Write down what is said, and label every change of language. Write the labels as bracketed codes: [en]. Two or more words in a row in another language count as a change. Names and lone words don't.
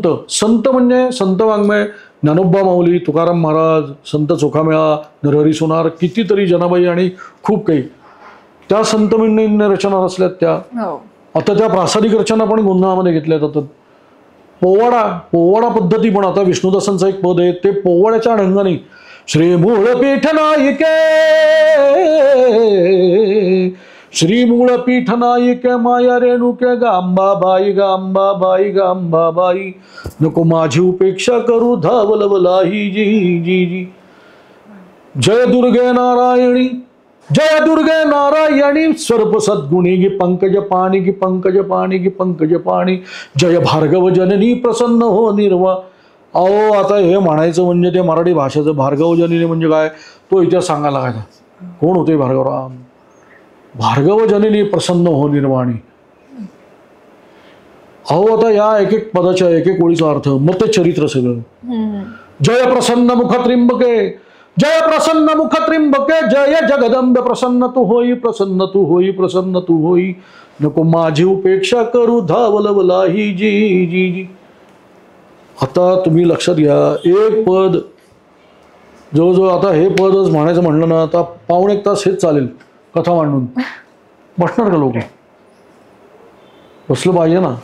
[mr] संत म्हणजे संत वाङ्मय, ज्ञानोबा माऊली, तुकाराम महाराज, संत चोखामेळा, नरहरी सोनार, कितीतरी जनाबाई आणि खूप काही त्या संत मंडळींनी रचना रचल्यात त्या. आता त्या प्रासादिक रचना पण गोंधळामध्ये घेतल्या जातात. पोवाडा पद्धती पण, आता विष्णुदासांचं एक पद आहे, ते पोवाड्याच्या ढंगाने श्री मूळपीठ नायिके, श्री मूळपीठ नायिके माया रेणुके गांबाबाई, गांबाबाई गांबाबाई, नको माझी उपेक्षा करू धावलवलाही जी जी जी, जय दुर्गे नारायणी, जय दुर्गे नारायणी, स्वरूप सद्गुणी गी पंकज पाणी, गी पंकज पाणी, गी पंकज पाणी, जय भार्गव जननी प्रसन्न हो निर्वा. अहो आता हे म्हणायचं म्हणजे ते मराठी भाषेचं भार्गव जननी म्हणजे काय, तो इतिहास सांगायला लागायचा. कोण होते भार्गवराम, भार्गव जननी प्रसन्न हो निर्वाणी. अहो आता या एक एक पदाच्या एक एक ओळीचा अर्थ, मग ते चरित्र सगळं. जय प्रसन्न मुख त्रिंबके, जय प्रसन्न मुख त्रिंबके, जय जगदंब प्रसन्न तू होई, प्रसन्न तू होई, प्रसन्न तू होई, नको माझी उपेक्षा करू धावलवलाही जी जी जी. आता तुम्ही लक्षात घ्या, एक पद जवळजवळ आता हे पदच म्हणायचं म्हणलं ना आता 1.5 तास हेच चालेल कथा मांडून. बसणार का लोक, बसलं पाहिजे ना.